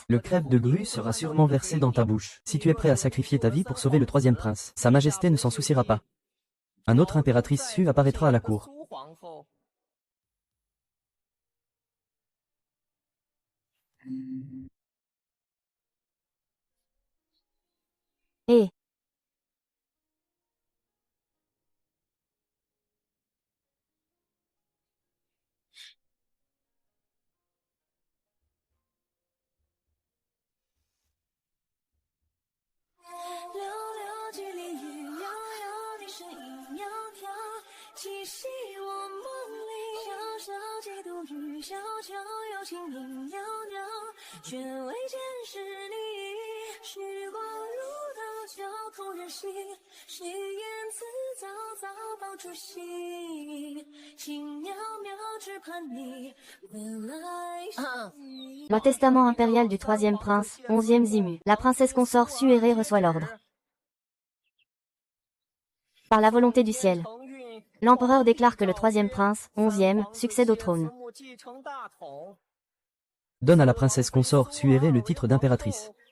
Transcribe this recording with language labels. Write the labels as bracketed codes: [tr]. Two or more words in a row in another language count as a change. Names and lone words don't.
[fr] Le crêpe de grue sera sûrement versé dans ta bouche. Si tu es prêt à sacrifier ta vie pour sauver le troisième prince, Sa Majesté ne s'en souciera pas. Un autre impératrice Su apparaîtra à la cour. hé, [zh] 寥寥几里雨，遥遥的身影窈窕，栖息我梦里。小小几度雨，小桥有情影袅袅，却未见是你。时光如刀，绞痛人心，谁言辞早早抱初心，轻渺渺只盼你回来时。 [fr] le testament impérial du troisième prince, 11e Zimu. La princesse consort Suéré reçoit l'ordre. Par la volonté du ciel. L'empereur déclare que le troisième prince, 11e, succède au trône. Donne à la princesse consort Suéré le titre d'impératrice.